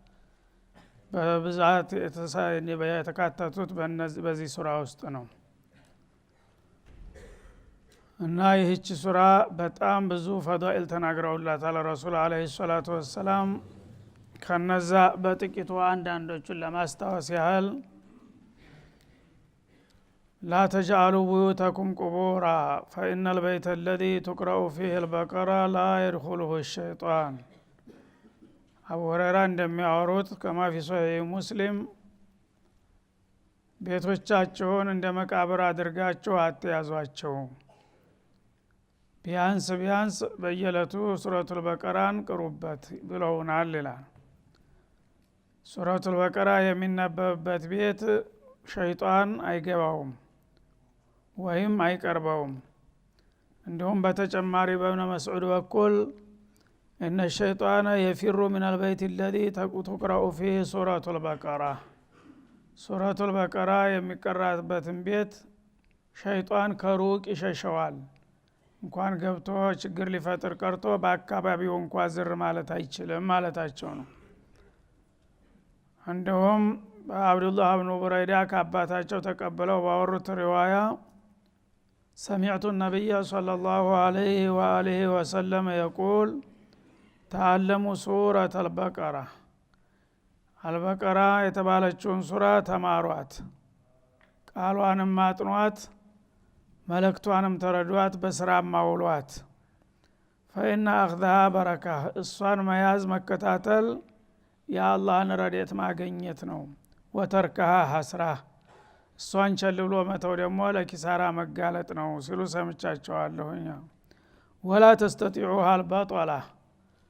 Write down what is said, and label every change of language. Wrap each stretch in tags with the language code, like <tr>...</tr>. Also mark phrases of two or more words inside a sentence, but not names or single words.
<am>በብዛት የተካተቱት በዚህ ሱራ ውስጥ ነው እና ይህች ሱራ በጣም ብዙ ፈዳኢል ተናግረውላታል</am> <ar>الرسول عليه الصلاة والسلام።</ar> <am>ከነዛ በጥቂቱ አንዳንዶቹን ለማስታወስ ያህል</am> <ar>لا تجعلوا بيوتكم قبورا فإن البيت الذي تقرأ فيه البقرة لا يدخله الشيطان.</ar> <am>أبو هريرة እንደሚያወሩት</am> <ar>كما في صحيح مسلم</ar> <am>ቤቶቻችሁን እንደ መቃብር አድርጋችሁ አትያዟቸው፣ ቢያንስ በየዕለቱ ሱረቱል በቀራን ቅሩበት ብለውናል ይላል። ሱረቱል በቀራ የሚነበብበት ቤት ሸይጣን አይገባውም ወይም አይቀርበውም። እንዲሁም በተጨማሪ በእብነ መስዑድ በኩል</am> <ar>إن الشيطان يفر من البيت الذي تقرأ فيه سورة البقرة</ar> <am>ሱረቱል በቀራ የሚቀራበትን ቤት ሸይጣን ከሩቅ ይሸሸዋል። እንኳን ገብቶ ችግር ሊፈጥር ቀርቶ በአካባቢው እንኳን ዝር ማለት አይችልም ማለታቸው ነው። እንደውም አብዱላህ ኢብኑ ቡረይዳ ከአባታቸው ተቀበለው ባወሩት ሪዋያ</am> <ar>سمعت النبي صلى الله عليه وآله وسلم يقول تعلموا سورة البقرة البقرة</ar> <am>የተባለችውን ሱራ ተማሯት፣ ቃሏንም አጥኗት፣ መልእክቷንም ተረዷት፣ በስራም አውሏት።</am> <ar>فإن أخذها بركة</ar> <am>እሷን መያዝ መከታተል የአላህን ረድኤት ማግኘት ነው።</am> <ar>وتركها حسرة</ar> <am>እሷን ቸል ብሎ መተው ደግሞ ለኪሳራ መጋለጥ ነው ሲሉ ሰምቻቸዋለሁኝ።</am> <ar>ولا تستطيعها البطلة</ar>